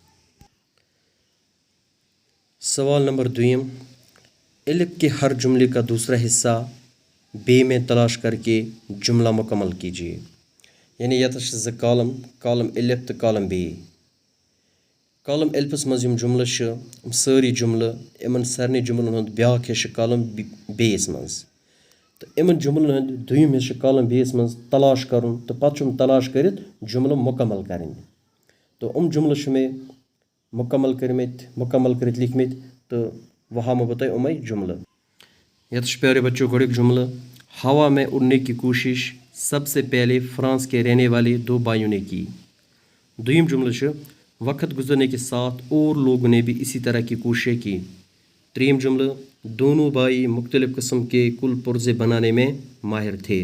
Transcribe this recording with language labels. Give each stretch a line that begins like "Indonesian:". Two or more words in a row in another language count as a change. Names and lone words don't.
Hindi: सवाल नंबर 2, एलिफ के हर जुमले का दूसरा हिस्सा बे में तलाश करके जुमला मुकम्मल कीजिए।
Kashmiri: यानी यतस कॉलम, कॉलम एलिफ तो कॉलम बे। कॉलम एलिफस मज जुमल सारी जुमल इन सारे जुमलन हंद ब्याक हिस्स कॉलम बेस मज। तो इन जुमलन हंद दुयम हिस्स कॉलम बेस मज तलाश करुन, तो पत तलाश कर जुमल मुकम्मल करें। तो जुमल में मुकम्मल कर लिखमित, तो वह हामो बत उमै जुमल। यतस प्यारे बच्चों गोड़क जुमल।
Hindi: हवा में उड़ने की कोशिश सबसे पहले फ्रांस के रहने वाले 2 भाइयों ने की।
Kashmiri: दुयम जुमल
Hindi: वक्त गुजरने के साथ और लोगों ने भी इसी तरह की कोशिशें की।
Kashmiri: त्रीम जुमल
Hindi: दोनों भाई मुख्तलिफ किस्म के कुल पुर्जे बनाने में माहिर थे।